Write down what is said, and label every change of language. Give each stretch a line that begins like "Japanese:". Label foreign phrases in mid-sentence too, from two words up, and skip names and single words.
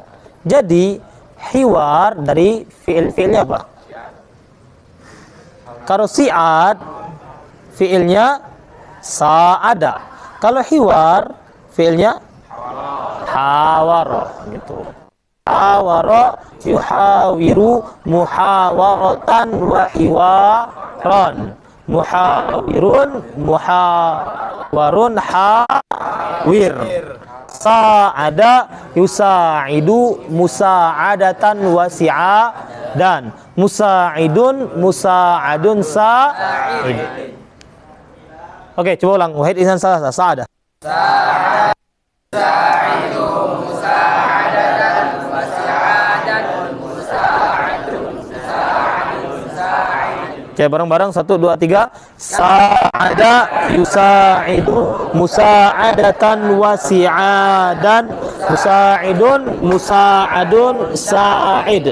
Indonesian: Jadi hiwar dari fi'ilnya apa? Kalau si'ad fi'ilnya sa'ada. Kalau hiwar fi'ilnya hawara gitu.
Arabic: حاور يحاور محاورة وحوارا. محاور محاور حاور. ساعد يساعد مساعدة وسعادا dan مساعد مساعد ساعد.
Indonesian: Oke, coba ulang. Wahid insan salah.
Arabic: Sa'ada. ساعد مساعدة وسعادا مساعد ساعد.
Indonesian: Oke, bareng-bareng 1 2 3.
Arabic: ساعد يساعد مساعدة وسعادا مساعد مساعد ساعد.